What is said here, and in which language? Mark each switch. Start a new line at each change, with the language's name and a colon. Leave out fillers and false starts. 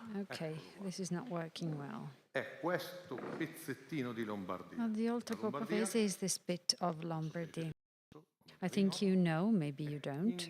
English: Okay, this is not working well.
Italian: È questo pezzettino di Lombardia.
English: Well, the Oltrepo Pavese is this bit of Lombardy. I think you know, maybe you don't.